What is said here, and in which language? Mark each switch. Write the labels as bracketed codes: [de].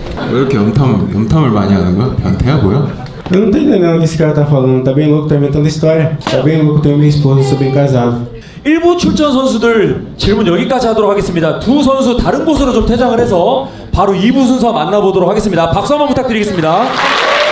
[ko] 왜 이렇게 염탐을 많이 하는 거야? 변태야 뭐야? [pt] Eu não tô entendendo o que esse cara tá falando. Tá bem louco, tá inventando história. Tá bem louco, tenho minha esposa, sou bem casado. [ko] 1부 출전 선수들 질문 여기까지 하도록 하겠습니다. 두 선수 다른 곳으로 좀 퇴장을 해서 바로 2부 순서 만나보도록 하겠습니다. 박수 한번 부탁드리겠습니다.